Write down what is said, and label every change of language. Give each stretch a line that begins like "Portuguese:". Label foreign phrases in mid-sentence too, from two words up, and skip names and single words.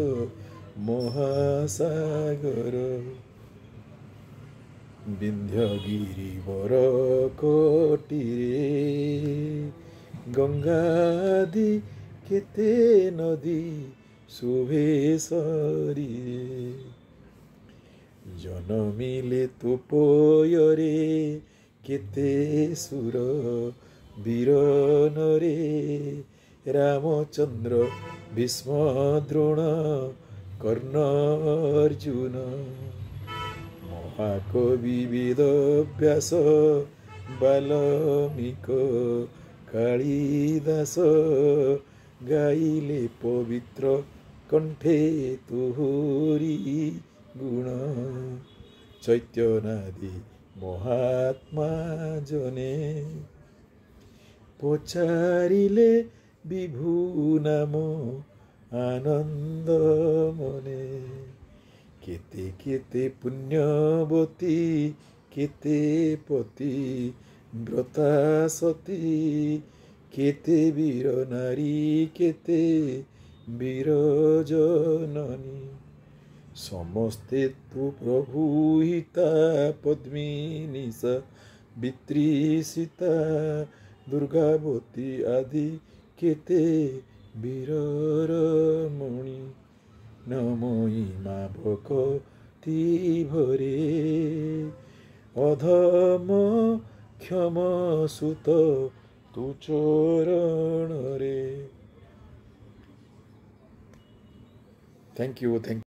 Odia: ମହାସାଗର ବିନ୍ଧ୍ୟଗିରିବର କୋଟିରେ ଗଙ୍ଗାଦି କେତେ ନଦୀ ଶୋଭେଶ୍ୱରୀ ଜନମିଲେ ତୁପୋୟରେ କେତେ ସୁର ବୀରନରେ ରାମଚନ୍ଦ୍ର ଭୀଷ୍ମଦ୍ରୋଣ କର୍ଣ୍ଣ ଅର୍ଜୁନ ମହାକବି ବେଦବ୍ୟାସ ବାଲ୍ମୀକ କାଳିଦାସ ଗାଇଲେ ପବିତ୍ର କଣ୍ଠେ ତୁହରୀ ଗୁଣ ଚୈତ୍ୟନାଦି ମହାତ୍ମା ଜନେ ପଚାରିଲେ ବିଭୁ ନାମ ଆନନ୍ଦ ମନେ କେତେ କେତେ ପୁଣ୍ୟବତୀ କେତେ ପତି ବ୍ରତା ସତୀ କେତେ ବୀର ନାରୀ କେତେ ବୀର ଜନନୀ ସମସ୍ତେ ତୁ ପ୍ରଭୁ ହିତା ପଦ୍ମିନୀ ସାବିତ୍ରୀ ସୀତା ଦୁର୍ଗାବତୀ ଆଦି କେତେ ବୀର ମଣି ନମୋଇ ମାଁ ଭକ୍ତି ଭରେ ଅଧମ କ୍ଷମ ସୁତ ତୁ ଚରଣ ରେ।
English: Thank you.